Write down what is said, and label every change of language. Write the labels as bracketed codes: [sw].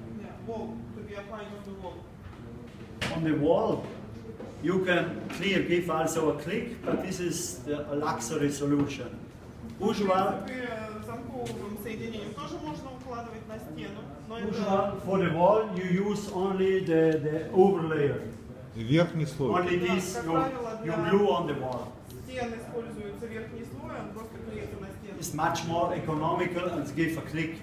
[en] Yeah, wall, to be applied on the wall. On the wall, you can clear give also a click, but this is a luxury solution. Usual, [ru] Замковым соединением тоже можно укладывать на стену, но [en] usual for the wall you use only the overlayer. [ru] Верхний слой. [en] Only this you glue on the wall. [ru] Стен используется верхний слой, он просто клеится на стену. [en] It's much more economical and give a click.